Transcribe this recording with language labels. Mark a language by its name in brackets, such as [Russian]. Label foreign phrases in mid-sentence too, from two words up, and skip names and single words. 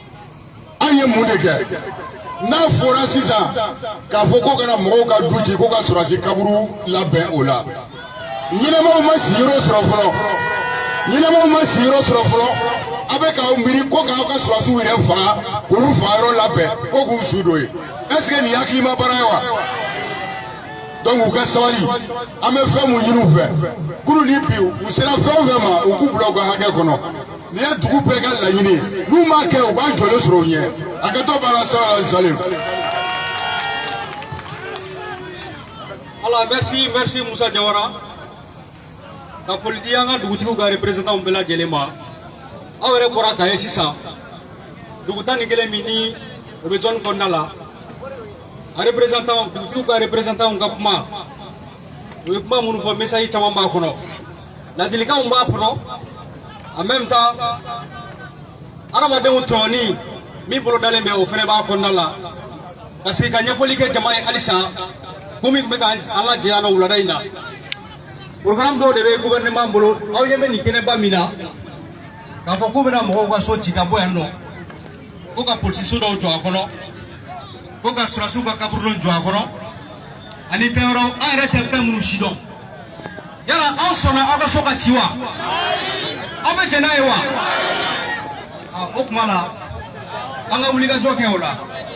[Bambara] ye mun de kɛ n'a fɔra sisan k'a fɔ ko kana mɔgɔw ka du ci ko ka sɔrɔsi kaburu labɛn o la ɲɛnɛmaw ma siyɔrɔ sɔrɔ fɔlɔ ɲɛnɛmaw ma siyɔrɔ sɔrɔ fɔlɔ a bɛ k'aw miiri ko k'aw ka sɔrɔsiw yɛrɛ faga k'olu faga yɔrɔ labɛn ko k'u su don ye [French] est ce que [Bambara] nin hakilima baara ye wa donc u ka sabali an bɛ fɛn mun ɲini u fɛ kunu ni bi u sera fɛn o fɛn ma u k'u bila u ka hakɛ kɔnɔ nin ye dugu bɛɛ ka laɲini ye n'u m'a kɛ u b'a jɔlen sɔrɔ u ɲɛ a kɛ to b'a la salim. Allah merci Musa Jawara ka foli di an ka dugutigiw ka représentant bɛɛ lajɛlen ma aw yɛrɛ bɔra k'a ye sisan dugu tan ni kelen min ni o bɛ zone kɔnɔna la a représentant dugutigiw ka représentant ka kuma o ye kuma minnu fɔ message caman b'a kɔnɔ ladilikanw b'a kɔnɔ [French] en même temps [Bambara] adamadenw tɔɲɔni min bolo dalen bɛ o fana b'a kɔnɔna la ka sigi ka ɲɛfɔli kɛ jama ye halisa ko min bɛ k'an lajɛ yan nɔ wulada in na programme dɔw de bɛ gouvernement bolo aw ɲɛ bɛ nin kɛnɛba min na k'a fɔ k'u bɛna mɔgɔw ka so ci ka bɔ yan nɔ ko ka polisiso dɔw jɔ a kɔnɔ ko ka sɔrɔsiw ka kaburu dɔ jɔ a kɔnɔ ani fɛn wɛrɛw an yɛrɛ tɛ fɛn minnu si dɔn yala aw sɔnna aw ka so ka ci wa aw bɛ jɛn n'a ye wa o tuma na an ka wulikajɔ kɛ o la